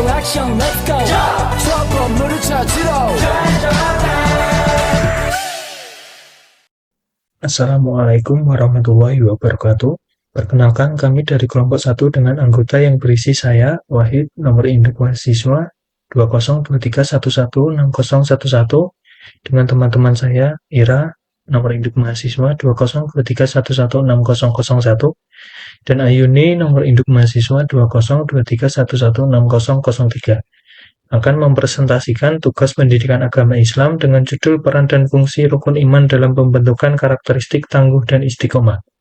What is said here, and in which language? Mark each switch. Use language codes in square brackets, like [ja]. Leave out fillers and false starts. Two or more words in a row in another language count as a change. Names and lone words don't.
[ko] 형 [en] let's go [ko] 저 건물을 찾으러 [ar] السلام عليكم ورحمة الله وبركاته. [id] Perkenalkan, kami dari kelompok 1 dengan anggota yang berisi saya, Wahid, nomor induk mahasiswa 2023116011, dengan teman-teman saya, Ira, nomor induk mahasiswa 2023116001, dan Ayuni, nomor induk mahasiswa 2023116003, akan mempresentasikan tugas pendidikan agama Islam dengan judul Peran dan Fungsi Rukun Iman dalam Pembentukan Karakteristik Tangguh dan Istiqomah.